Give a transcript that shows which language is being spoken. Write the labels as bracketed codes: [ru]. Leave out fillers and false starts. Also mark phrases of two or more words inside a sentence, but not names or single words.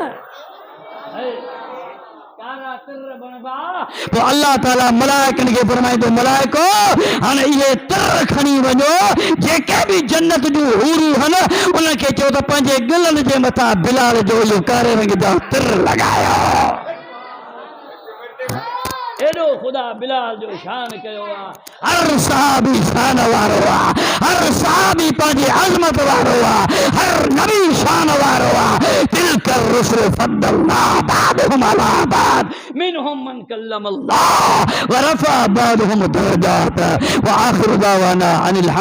[sd] तो अल्लाह ताला मलाइकनि खे फरमाईंदो, मलाइको हाणे इहे तिर खणी वञो, जेके बि जन्नत जूं हूरूं आहिनि उनखे चयो त पंहिंजे गिलनि जे मथां बिलाल जो इहो कारे रंग जा तिर लॻायो। एॾो ख़ुदा बिलाल जो शान कयो आहे। हर सहाबी शान वारो आहे, हर सहाबी पंहिंजी अज़मत वारो आहे, हर नबी शान वारो आहे। [ar] تلك الرسل فضلنا بعضهم على بعض منهم من كلم الله ورفع بعضهم درجات وآخر دعوانا أن